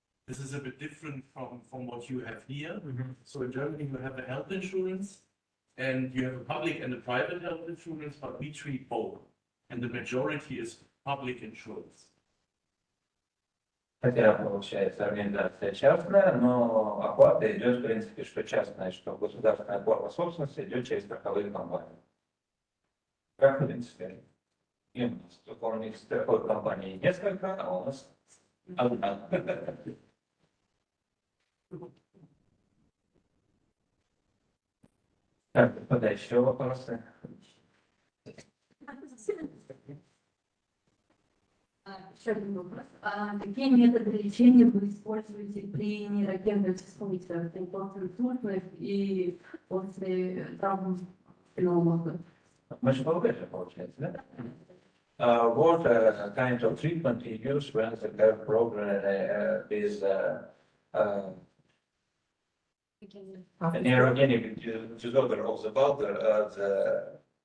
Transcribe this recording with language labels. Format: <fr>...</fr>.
<en>This is a bit different from what you have here. So in Germany, you have a health insurance, and you have a public and a private health insurance, but we treat both. And the majority is public insurance.</en> <ru>Хотя, получается, организация частная, но оплата идет, в принципе, что частная, что государственная форма собственности идет через страховые компании. Как, в принципе, и у нас. Только у них страховых компаний несколько, а у нас одна. Так, куда еще вопросы? Еще один вопрос. Какие методы лечения вы используете при нейрогенных дисфункциях, постинсультных и после травм спинного мозга? Мы же получается, да?</ru> <en>What kind of treatment you use when the nerve program is a neurogenic disorder of the bladder, the</en>